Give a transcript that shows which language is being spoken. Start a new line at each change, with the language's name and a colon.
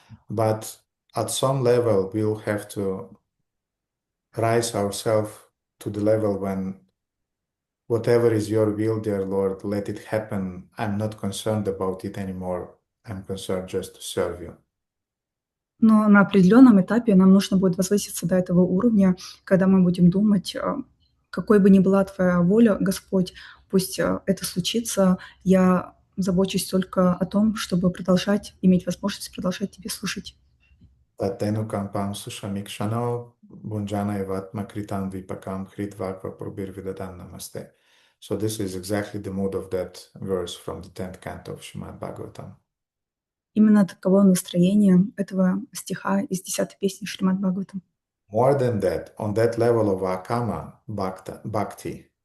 English: But at some level, we'll have to rise ourselves to the level when whatever is your will, dear Lord, let it happen. I'm not concerned about it anymore. I'm concerned just to serve you.
Russian: Но на определенном этапе нам нужно будет возвыситься до этого уровня, когда мы будем думать, какой бы ни была Твоя воля, Господь, пусть это случится, я забочусь только о том, чтобы иметь возможность продолжать Тебе служить.
Sanskrit: Tatenukampam sushamikshano bunjana evatma kritam vipakam hritvakva prabhirvidadan namaste.
English: So this is exactly the mood of that verse from the 10th canto of Srimad Bhagavatam.
Russian: Именно таково настроение этого стиха из 10-й песни Шримад Бхагаватам.
English: More than that, on that level of akama-bhakti,